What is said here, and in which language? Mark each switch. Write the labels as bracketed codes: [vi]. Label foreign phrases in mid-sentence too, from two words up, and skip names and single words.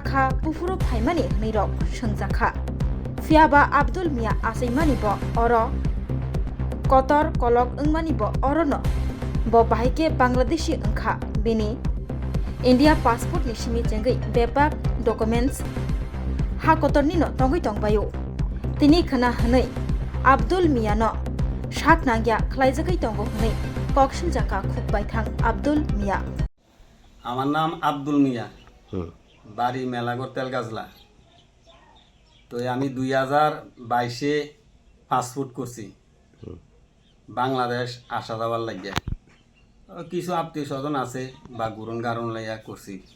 [trp] kha pufuro phaimani ni rok sungjakha fiaba Abdul Mia asaimani bo oro kotor kolok ungmani bo orono bo bahaike Bangladeshi ungkha bini India passport ni simi jengai bepak documents ha kotor ni no tongoi tongbayo tini khana hanai Abdul Mia no Shak Nangya Klaijakai Tongo Hne Kokshil Jaka Khukbai Thang Abdul Mia [bn] আমার নাম আব্দুল মিয়া বাড়ি মেলাগড় তেলগাজলা তো আমি 2022-এ পাসপোর্ট করছি বাংলাদেশ আসা যাওয়ার লাগিয়া কিছু আত্মীয় স্বজন আছে বা গুরন গারণ লাইয়া করছি